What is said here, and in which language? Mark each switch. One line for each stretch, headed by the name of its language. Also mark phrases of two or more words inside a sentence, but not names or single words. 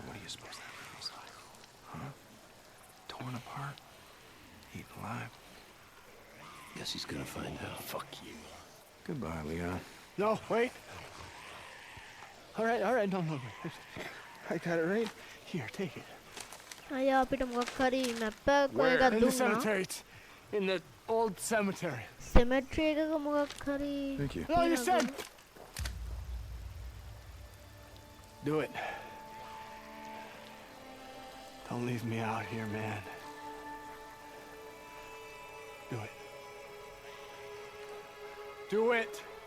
English: What do you suppose that feels like? Huh? Torn apart? Eaten alive? Guess he's gonna find out. Fuck you. Goodbye, Leon. No, wait. All right, no. I got it right here. Take it.
Sinhala: අයියා අපිට මොකක් හරි මැප් එකක් ඔය එකක්
English: In the
Sinhala: දුන්නා.
English: cemetery. It's in the old cemetery.
Sinhala: සෙමෙට්‍රි එකක මොකක් හරි.
English: Thank you. No, you said. Do it. Don't leave me out here, man. Do it. Do it.